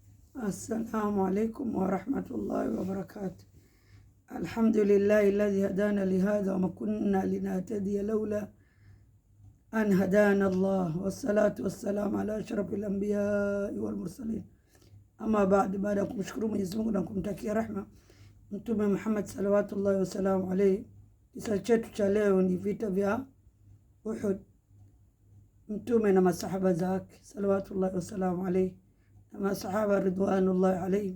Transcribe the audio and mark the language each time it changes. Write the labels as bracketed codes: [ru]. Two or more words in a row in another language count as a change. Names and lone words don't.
[ar] السلام عليكم ورحمة الله وبركاته. الحمد لله الذي هدانا لهذا وما كنا لنهتدي لولا أن هدانا الله والصلاة والسلام على أشرف الأنبياء والمرسلين. [sw] Ama baada ya kumshukuru Mwenyezi Mungu na kumtakia rahma Mtume Muhammad [ar] صلوات الله وسلامه عليه, [sw] kisa chetu cha leo ni vita vya Uhud, Mtume na masahaba zake [ar] صلوات الله وسلامه عليه [sw] na masahaba [ar] رضوان الله عليه.